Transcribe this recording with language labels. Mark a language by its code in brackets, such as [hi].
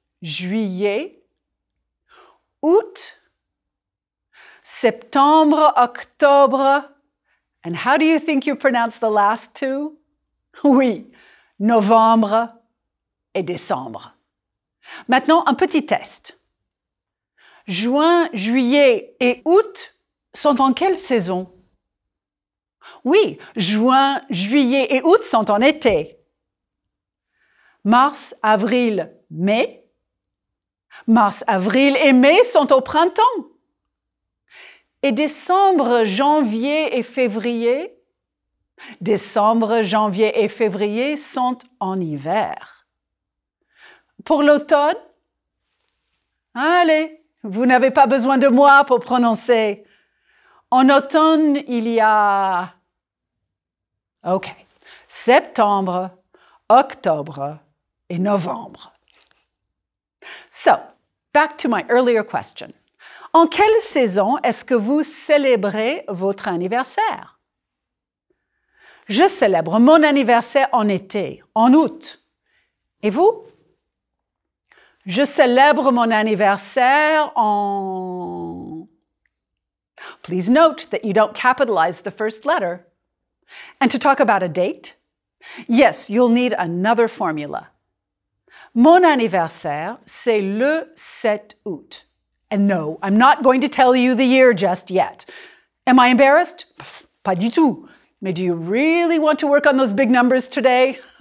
[fr] Juillet, août, septembre, octobre. [en] And how do you think you pronounce the last two? [fr] Oui, novembre et décembre. Maintenant, un petit test. Juin, juillet et août sont en quelle saison? Oui, juin, juillet et août sont en été. Mars, avril, mai. Mars, avril et mai sont au printemps. Et décembre, janvier et février? Décembre, janvier et février sont en hiver. Pour l'automne? Allez, vous n'avez pas besoin de moi pour prononcer. En automne, il y a... OK. Septembre, octobre et novembre. [en] So, back to my earlier question. [fr] En quelle saison est-ce que vous célébrez votre anniversaire? Je célèbre mon anniversaire en été, en août. Et vous? Je célèbre mon anniversaire en... [en] Please note that you don't capitalize the first letter. And to talk about a date, yes, you'll need another formula. [fr] Mon anniversaire, c'est le 7 août. [en] And no, I'm not going to tell you the year just yet. Am I embarrassed? [fr] Pas du tout. Mais [en] do you really want to work on those big numbers today?